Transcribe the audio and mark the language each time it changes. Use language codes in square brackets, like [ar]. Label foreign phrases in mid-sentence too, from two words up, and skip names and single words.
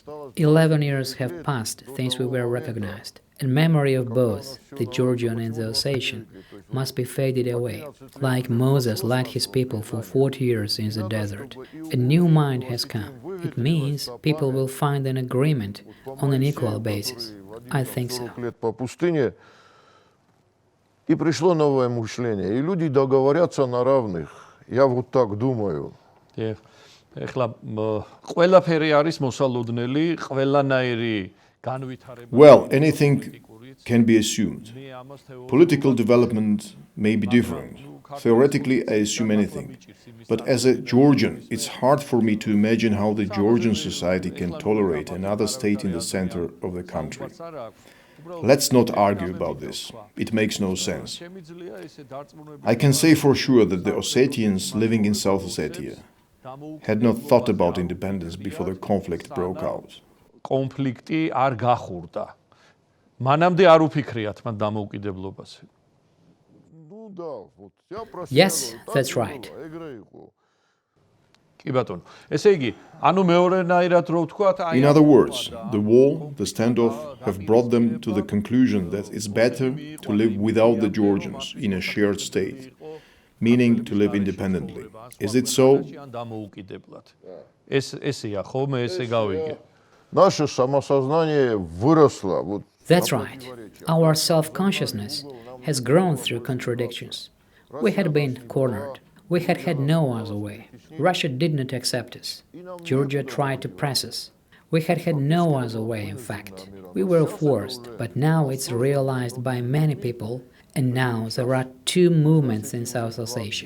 [en] 11 years have passed since we were recognized, and memory of both, the Georgian and the Ossetian, must be faded away. Like Moses led his people for 40 years in the desert, a new mind has come. It means people will find an agreement on an equal basis. I think so. [ru] И пришло новое мышление, и люди договорятся на равных. Я вот так думаю. [ka] ეხლა ყველაფერი არის მოსალოდნელი, ყველანაირი განვითარება. [en] Well, anything can be assumed. Political development may be different. Theoretically, I assume anything. But as a Georgian, it's hard for me to imagine how the Georgian society can tolerate another state in the center of the country. Let's not argue about this. It makes no sense. I can say for sure that the Ossetians living in South Ossetia had not thought about independence before the conflict broke out. [ka] კონფლიქტი არ გახურდა. მანამდე არ უფიქრიათ მან დამოუკიდებლობაზე. [en] Yes, that's right. [ka] კი ბატონო. ესე იგი, ანუ მეორენაირად რო ვთქვათ, [en] In other words, the war, the standoff have brought them to the conclusion that it's better to live without the Georgians in a shared state, meaning to live independently. Is it so? [ka] ესეა, ხოლმე ესე გავიგე. [ru] Наше самосознание выросло. [en] That's right. Our self-consciousness has grown through contradictions. We had been cornered. We had had no other way. Russia did not accept us. Georgia tried to press us. We had had no other way, in fact. We were forced, but now it's realized by many people, and now there are two movements in South Ossetia.